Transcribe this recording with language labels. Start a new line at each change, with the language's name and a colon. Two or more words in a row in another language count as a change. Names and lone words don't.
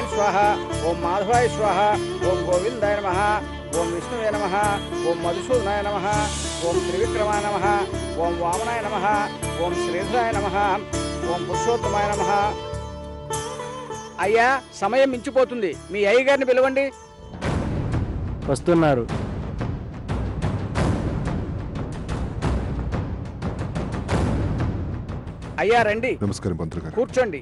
Sanskrit: स्वाहा ओम माधवाय स्वाहा ओम गोविंदाय नमः ओम विष्णुवे नमः ओम मधुसूदनाय नमः ओम त्रिविक्रमाय नमः ओम वामनाय नमः ओम श्रीधराय नमः ओम पुरुषोత్తమాయ नमः।
Telugu: అయ్యా సమయం మించిపోతుంది, మీ అయ్య గారిని పిలవండి. వస్తున్నారు. అయ్యా రండి. నమస్కారం పంతులు గారు. కూర్చోండి.